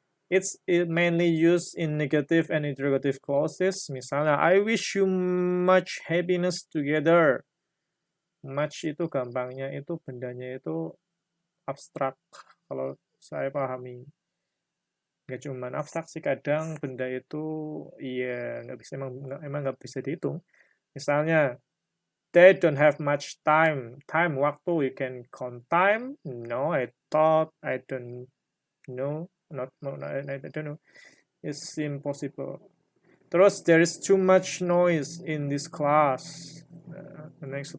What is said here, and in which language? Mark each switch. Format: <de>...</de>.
<en>It's mainly used in negative and interrogative clauses.</en> <id>Misalnya,</id> <en>I wish you much happiness together.</en> <id>Much itu gampangnya itu bendanya itu abstrak kalau saya pahami. Nggak cuma abstrak sih, kadang benda itu emang nggak bisa dihitung. Misalnya</id> <en>They don't have much time. Time, waktu, you can count time? No, I thought, I don't know. I don't know. It's impossible.</en> <id>Terus,</id> <en>there is too much noise in this class. Etc.</en>